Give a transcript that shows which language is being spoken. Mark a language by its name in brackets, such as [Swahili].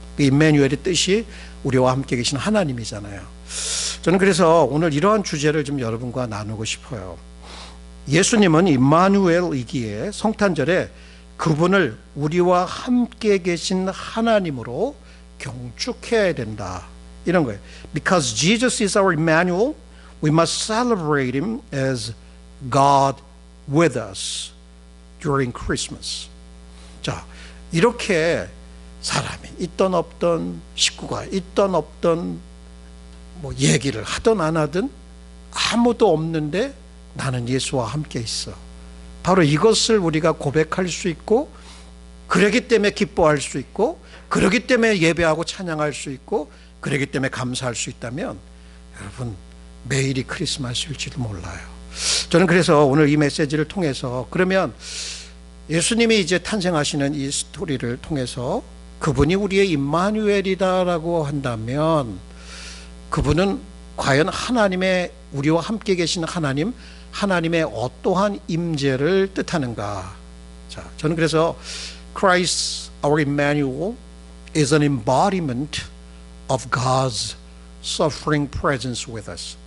[Korean] 그 임마누엘의 뜻이 우리와 함께 계신 하나님이잖아요. 저는 그래서 오늘 이러한 주제를 좀 여러분과 나누고 싶어요. 예수님은 임마누엘이기에 성탄절에 그분을 우리와 함께 계신 하나님으로 경축해야 된다, 이런 거예요. [English] Because Jesus is our Emmanuel, we must celebrate Him as God with us during Christmas. [Korean] 자, 이렇게 사람이 있던 없던, 식구가 있던 없던, 뭐 얘기를 하든 안 하든 아무도 없는데 나는 예수와 함께 있어. 바로 이것을 우리가 고백할 수 있고, 그러기 때문에 기뻐할 수 있고, 그러기 때문에 예배하고 찬양할 수 있고, 그러기 때문에 감사할 수 있다면 여러분 매일이 크리스마스일지도 몰라요. 저는 그래서 오늘 이 메시지를 통해서, 그러면 예수님이 이제 탄생하시는 이 스토리를 통해서 그분이 우리의 임마누엘이다라고 한다면 그분은 과연 하나님의, 우리와 함께 계신 하나님, 하나님의 어떠한 임재를 뜻하는가? 자, 저는 그래서 [English] Christ, our Emmanuel, is an embodiment of God's suffering presence with us.